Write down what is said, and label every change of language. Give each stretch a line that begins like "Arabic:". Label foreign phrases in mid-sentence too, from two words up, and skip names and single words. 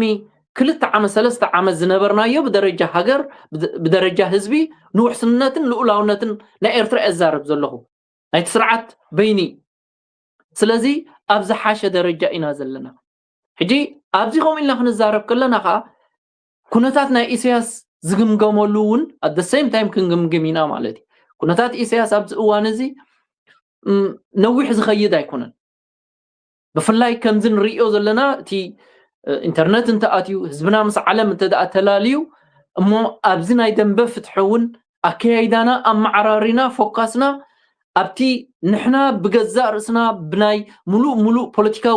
Tigrinya: 2 ዓመት 3 ዓመት ዝነበርናዮ ብደረጃ ሃገር ብደረጃ ህዝቢ ንውሕስነትን ልኡላውነትን ናይ ኤርትራ እዛረብ ዘለኹ ናይ ስርዓት በይኒ ስለዚ ኣብ ዝሓሸ ደረጃ ኢና ዘለና ሕጂ ኣብዚ ከምኡ ኢልና ክንዛረብ ከለና ከዓ ኩነታት ናይ ኢሳያስ ዝግምገመሉ እውን
English: at the same time
Tigrinya: ክንግምግም ኢና ማለት እዩ ኩነታት ኢሳያስ ኣብዚ እዋን እዚ ነዊሕ ዝኸይድ ኣይኮነን ብፍላይ ከምዚ ንሪኦ ዘለና እቲ ኢንተርኔት እንተኣትዩ ህዝብና ምስ ዓለም እንተደኣ ተላልዩ እሞ ኣብዚ ናይ ደንበ ፍትሒ እውን ኣከያይዳና ኣመዓራሪና ፎካስና ኣብቲ ንሕና ብገዛእ ርእስና ብናይ ሙሉእ ፖለቲካዊ